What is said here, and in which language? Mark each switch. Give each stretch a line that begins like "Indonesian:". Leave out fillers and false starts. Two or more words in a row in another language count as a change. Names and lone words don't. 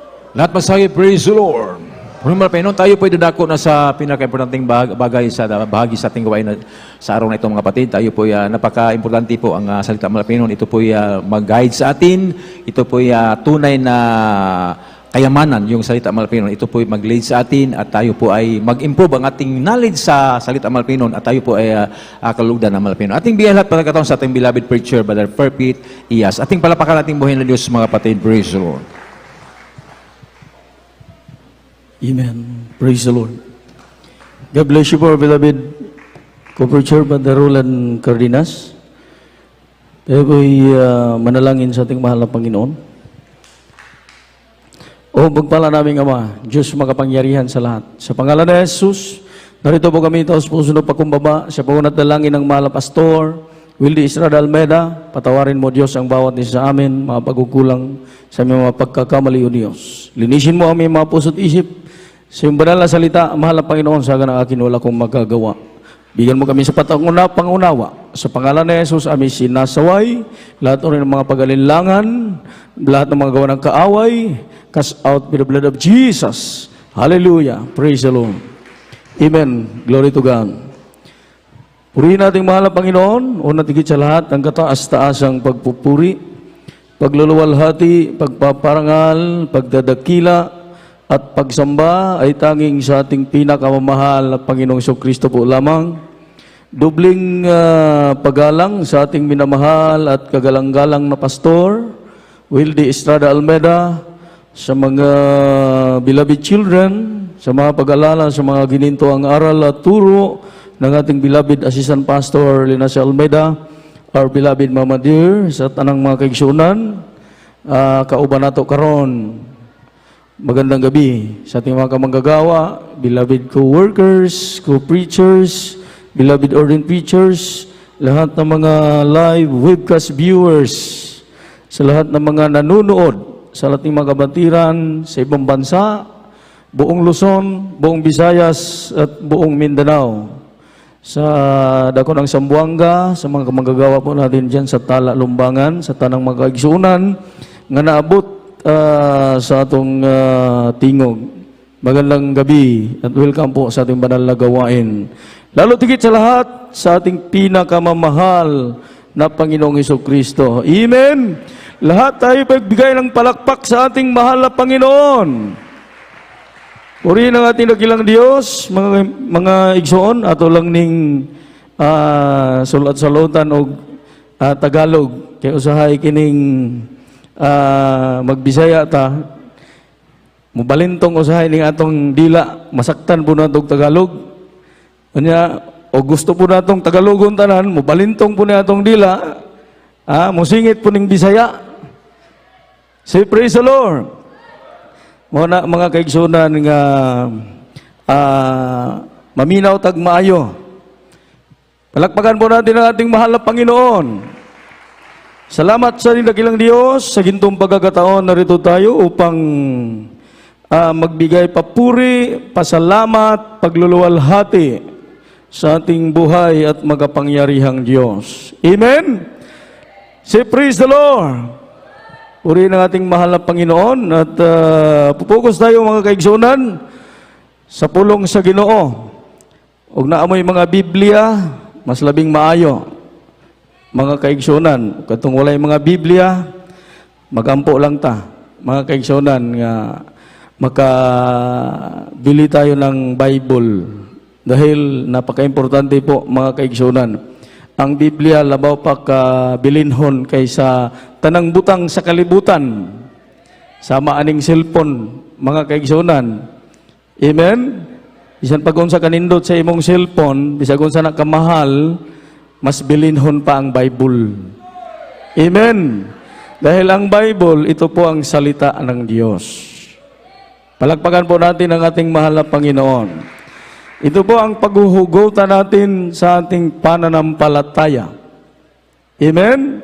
Filipino: Lahat masabi,
English: praise the Lord.
Filipino: Primal Panginoon, tayo po dadako na sa pinaka-importanting bagay sa bahagi sa ating gawain sa araw na ito, mga kapatid. Tayo po napaka-importante po ang salita ng Panginoon. Ito po mag-guide sa atin. Ito po tunay na kayamanan yung salita ng Panginoon. Ito po mag-lead sa atin at tayo po ay mag-improve ang ating knowledge sa salita ng Panginoon at tayo po ay kalugdan ng Panginoon. Ating biyay lahat pagkakataon sa ating
English: beloved preacher,
Filipino: Brother Perpit Iyas. Ating palapakan nating buhay na Diyos, mga kapatid.
English: Praise the Lord. Amen. Praise the Lord. God bless you po, beloved co-preacher, Brother Roland Cardenas.
Filipino: Tayo ko'y manalangin sa ating mahal na Panginoon. O pagpala naming Ama, Diyos makapangyarihan sa lahat. Sa pangalan ni Jesus, narito po kami taos puso na pakumbaba sa pagunat dalangin ng mahal na Pastor Wildy Estrada Almeida. Patawarin mo, Diyos, ang bawat isa sa amin, mga pagkukulang sa aming mga pagkakamali, O Diyos. Linisin mo aming mga puso't isip sa iyong banal na salita, mahal na Panginoon, sa ng akin wala kong magagawa. Bigyan mo kami sa pangunawa. Sa pangalan ni Jesus, amin sinasaway, lahat rin ng mga pag-alinlangan, lahat ng mga gawa ng kaaway,
English: cast out with the blood of Jesus. Hallelujah. Praise the Lord. Amen. Glory to God.
Filipino: Purihin natin mahal na Panginoon, una tigit sa lahat, ang kataas-taasang pagpupuri, pagluluwalhati, pagpaparangal, pagdadakila, at pagsamba ay tanging sa ating pinakamamahal na Panginoong Kristo po lamang. Dubling paggalang sa ating minamahal at kagalang-galang na Pastor Wildy Estrada Almeida, sa mga
English: beloved children,
Filipino: sa mga pag-alala, sa mga gininto ang aral at turo ng ating
English: beloved Assistant Pastor
Filipino: Linacia Almeida,
English: our beloved Mama Dear,
Cebuano: sa tanang mga kaigsunan, kauban nato karon.
Filipino: Magandang gabi sa ating mga kamanggagawa,
English: beloved co-workers, co-preachers, beloved ordained preachers,
Filipino: lahat ng mga
English: live webcast viewers,
Filipino: sa lahat ng mga nanunood sa ating mga kabatiran sa ibang bansa, buong Luzon, buong Visayas at buong Mindanao, sa dako ng Zamboanga, sa mga kamanggagawa po natin dyan sa Tala,
Cebuano: Lumbangan, sa tanang mga kaigsunan nga naabot sa atong tingog.
Filipino: Magandang gabi at welcome po sa ating banal na gawain. Lalo tigit sa lahat sa ating pinakamamahal na Panginoong Kristo. Amen! Lahat tayo pagbigay ng palakpak sa ating mahal na Panginoon. Purihin ang ating dakilang Diyos,
Cebuano: mga igsoon, ato lang ning sulat-salutan o Tagalog. Kaya usahay kining magbisaya ta, mubalintong usahay ning atong dila, masaktan po natong Tagalog. Kanya, o gusto po natong Tagalogon tanan, mubalintong po natong dila, musingit po ning Bisaya.
English: Say praise the Lord.
Cebuano: Muna mga kaigsunan nga maminaw tag maayo.
Filipino: Palakpakan po natin ang ating mahal na Panginoon. Salamat sa dakilang Diyos, sa gintong pagkakataon narito tayo upang magbigay papuri, pasalamat, pagluluwalhati sa ating buhay at magapangyarihang Diyos.
English: Amen? Say praise the Lord!
Filipino: Purihin ang ating mahal na Panginoon at pupukus tayo
Cebuano: mga kaigsunan sa pulong sa Ginoo. Huwag naamoy mga Biblia, mas labing maayo. Mga kaigsunan, katong walay mga Biblia, magampo lang ta. Mga kaigsunan,
Filipino: nga makabili tayo ng Bible. Dahil napaka-importante po,
Cebuano: mga kaigsunan. Ang Biblia, labaw pa kabilinhon kaysa tanang butang sa kalibutan. Sama aning cellphone, mga kaigsunan. Amen? Bisan pag unsa kanindot sa imong cellphone, bisan unsa na kamahal, mas bilinhon pa ang Bible. Amen.
Filipino: Dahil ang Bible, ito po ang salita ng Diyos. Palakpakan po natin ang ating mahal na Panginoon. Ito po ang paghuhugutan natin sa ating pananampalataya. Amen.